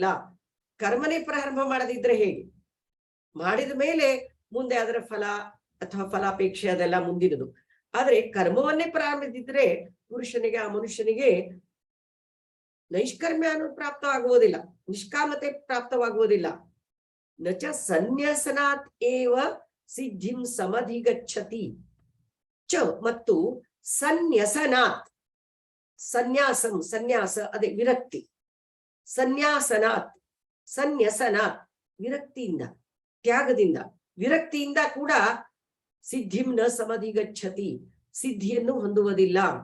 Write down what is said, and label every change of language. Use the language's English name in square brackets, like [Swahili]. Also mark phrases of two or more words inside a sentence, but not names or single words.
[Kannada] ಕರ್ಮನೇ ಪ್ರಾರಂಭ ಮಾಡದಿದ್ರೆ ಹೇಗೆ, ಮಾಡಿದ ಮೇಲೆ ಮುಂದೆ ಅದರ ಫಲ ಅಥವಾ ಫಲಾಪೇಕ್ಷೆ ಅದೆಲ್ಲ ಮುಂದಿನದು. ಆದ್ರೆ ಕರ್ಮವನ್ನೇ ಪ್ರಾರಂಭಿಸಿದ್ರೆ ಪುರುಷನಿಗೆ, ಆ ಮನುಷ್ಯನಿಗೆ ನೈಷ್ಕರ್ಮ್ಯ ಅನ್ನೋದು ಪ್ರಾಪ್ತವಾಗುವುದಿಲ್ಲ, ನಿಷ್ಕಾಮತೆ ಪ್ರಾಪ್ತವಾಗುವುದಿಲ್ಲ. [Sanskrit] ನಚ ಸನ್ಯಾಸನಾತ್ ಏವ ಸಿದ್ಧಿಂ ಸಮಧಿಗಚ್ಚತಿ. [Kannada] ಚ ಮತ್ತು ಸನ್ಯಾಸನಾತ್, ಸನ್ಯಾಸಂ ಸನ್ಯಾಸ ಅದೇ ವಿರಕ್ತಿ, [Sanskrit] ಸನ್ಯಾಸನಾತ್ ಸನ್ಯಾಸನಾತ್ [Kannada] ವಿರಕ್ತಿಯಿಂದ, ತ್ಯಾಗದಿಂದ, ವಿರಕ್ತಿಯಿಂದ ಕೂಡ [Sanskrit] ಸಿದ್ಧಿಂ ನ ಸಮಧಿಗಚ್ಚತಿ [Kannada] ಸಿದ್ಧಿಯನ್ನು ಹೊಂದುವುದಿಲ್ಲ.